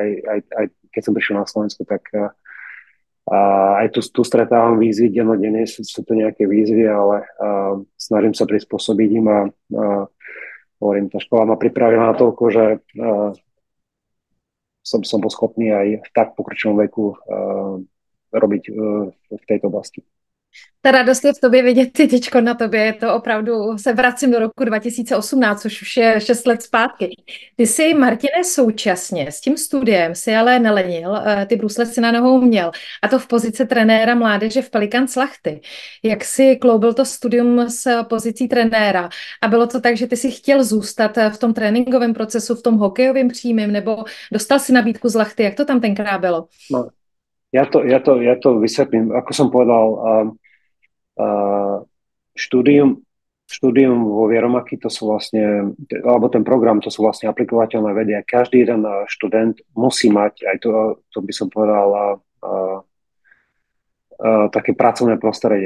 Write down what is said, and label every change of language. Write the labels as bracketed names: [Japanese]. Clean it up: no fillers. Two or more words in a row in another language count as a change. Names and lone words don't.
[Slovak] Aj keď som prišiel na Slovensku, tak aj tu stretávam výzvy dennodenne, sú to nejaké výzvy, ale snažím sa prispôsobiť im a hovorím, tá škola ma pripravila na toľko, že som bol schopný aj v tak pokročilom veku robiť v tejto oblasti. [Czech] Ta radost je v tobě vidět teďko na tobě, je to opravdu, se vracím do roku 2018, což už je 6 let zpátky. Ty jsi, Martine, současně s tím studiem si ale nelenil, ty brusle si na nohou měl, a to v pozici trenéra mládeže v Pelikans Lahti. Jak jsi kloubil to studium s pozicí trenéra? A bylo to tak, že ty si chtěl zůstat v tom tréninkovém procesu, v tom hokejovém přímém, nebo dostal si nabídku z Lahti? Jak to tam tenkrát bylo? No. [Slovak] Ja to vysvetlím. Ako som povedal, štúdium vo Vieromaky, to sú vlastne, alebo ten program, to sú vlastne aplikovateľné vedy a každý jeden študent musí mať, aj to by som povedal, také pracovné prostredie.